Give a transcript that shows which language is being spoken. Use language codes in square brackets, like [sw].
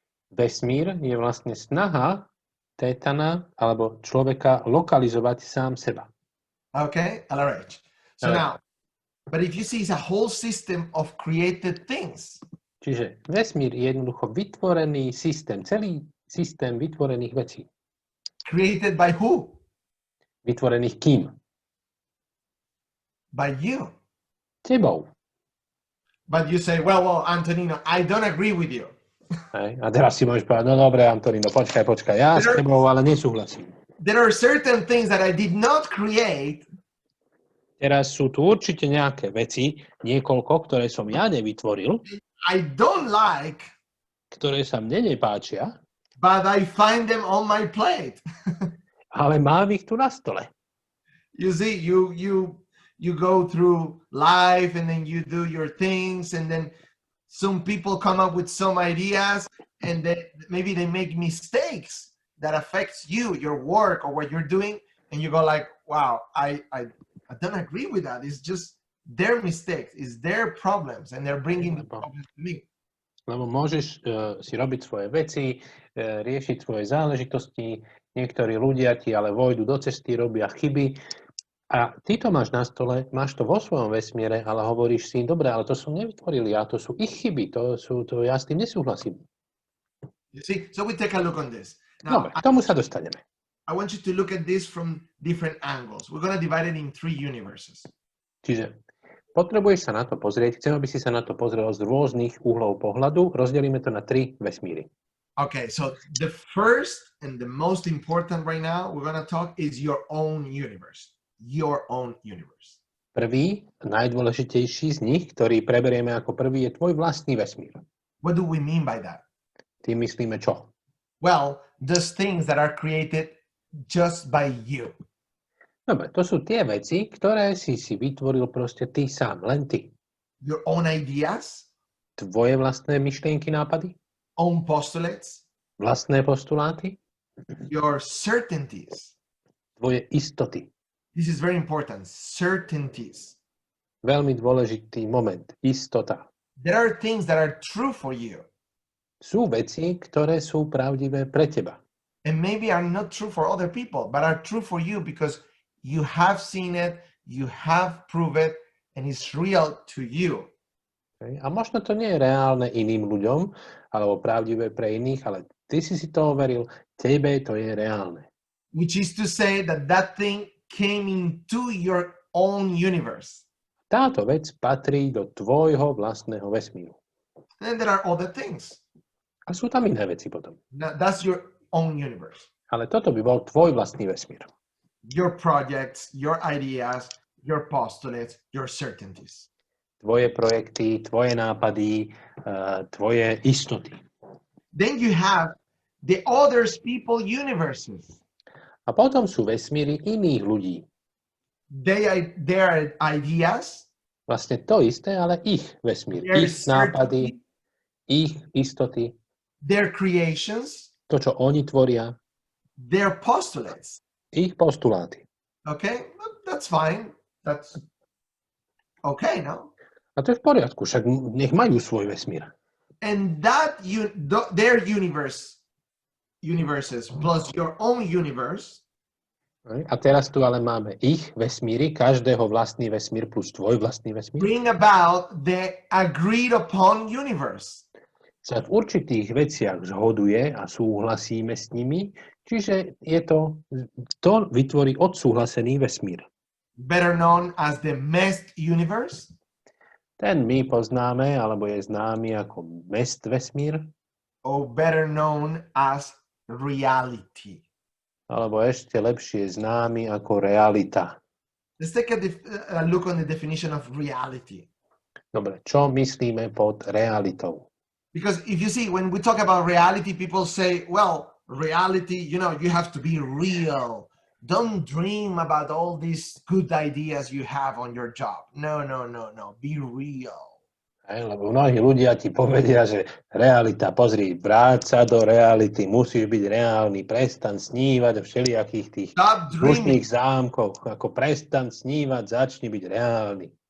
[sk] Vesmír je vlastne snaha tétana alebo človeka lokalizovať sám seba. [en] Okay, LRH. So now, but if you see it's a whole system of created things. [sk] Čiže vesmír je jednoducho vytvorený systém, celý systém vytvorených vecí. [en] Created by who? [sk] Vytvorených kým? [en] By you. [sk] Tebou. [en] But you say, well, Antonino, I don't agree with you. [sk] Hej. A teraz si môžeš povedať, no dobre, Antonino, počkaj, ja s tebou ale nesúhlasím. [en] There are certain things that I did not create. [sk] Teraz sú tu určite nejaké veci, niekoľko, ktoré som ja nevytvoril, [en] I don't like, [sk] ktoré sa mne nepáčia, [en] but I find them on my plate. [sk] ale mám ich tu na stole. [en] You see, you go through life and then you do your things and then some people come up with some ideas and then maybe they make mistakes that affects you, your work or what you're doing, and you go like, wow, I don't agree with that. It's just their mistakes, it's their problems and they're bringing the problems to me. [sk] Lebo môžeš si robiť svoje veci, riešiť svoje záležitosti, niektorí ľudia ti ale vojdu do cesty, robia chyby a ty to máš na stole, máš to vo svojom vesmiere, ale hovoríš si, dobre, ale to som nevytvoril ja, to sú ich chyby, to ja s tým nesúhlasím. [en] You see, so we take a look on this. Now, [sk] Dobre, k tomu sa dostaneme. [en] I want you to look at this from different angles. We're going to divide it in 3 universes. [sk] Čiže potrebuješ sa na to pozrieť, chcem, aby si sa na to pozrel z rôznych uhlov pohľadu, rozdelíme to na 3 vesmíry. [en] Okay, so the first and the most important right now we're going to talk is your own universe. Your own universe. [sk] Prvý, najdôležitejší z nich, ktorý preberieme ako prvý, je tvoj vlastný vesmír. [en] What do we mean by that? [sk] Tým myslíme čo? [en] Well, those things that are created just by you. [sk] Dobre, to sú tie veci, ktoré si vytvoril proste ty sám, len ty. [en] Your own ideas, [sk] Tvoje vlastné myšlienky, nápady, [en] own postulates, [sk] vlastné postuláty, [en] your certainties. [sk] tvoje istoty. [en] This is very important. Certainties. [sk] Veľmi dôležitý moment, istota. [en] There are things that are true for you. [sk] Sú veci, ktoré sú pravdivé pre teba. [en] And maybe are not true for other people, but are true for you because you have seen it, you have proved it, and it's real to you. [sk] A možno to nie je reálne iným ľuďom, alebo pravdivé pre iných, ale ty si to overil, tebe to je reálne. [en] Which is to say that that thing came into your own universe. [sk] Táto vec patrí do tvojho vlastného vesmíru. [en] Then there are other things. [sk] A sú tam iné veci potom. [en] That's your own universe. [sk] Ale toto by bol tvoj vlastný vesmír. [en] Your projects, your ideas, your postulates, your certainties. [sk] Tvoje projekty, tvoje nápady, tvoje istoty. [en] Then you have the others people universes. [sk] A potom sú vesmíry iných ľudí. [en] Their ideas, [sk] Vlastne to isté, ale ich vesmír. [en] their [sk] Ich nápady, ich istoty, [en] their creations, [sk] to, čo oni tvoria, [en] their postulates. [sk] ich postuláty. [en] Okay, that's fine. That's okay, no? [sk] A to je v poriadku, však nech majú svoj vesmír. [en] And that their universes plus your own universe. [sk] A teraz tu ale máme ich vesmíry, každého vlastný vesmír plus tvoj vlastný vesmír. [en] Bring about the agreed upon universe. [sk] Sa v určitých veciach zhoduje a súhlasíme s nimi, čiže to vytvorí odsúhlasený vesmír. [en] Better known as the meshed universe. [sk] Ten my poznáme, alebo je známy ako mest vesmír. [en] Or better known as reality. [sk] Alebo ešte lepšie známy ako realita. [en] Let's take a look on the definition of reality. [sk] Dobre, čo myslíme pod realitou? [en] Because if you see, when we talk about reality, people say, well, reality, you have to be real. Don't dream about all these good ideas you have on your job. No. Be real. [sk] Lebo mnohí ľudia ti povedia, že realita, pozri, vráť sa do reality, musíš byť reálny, prestaň snívať o všelijakých tých rušných zámkoch, ako prestaň snívať, začni byť reálny.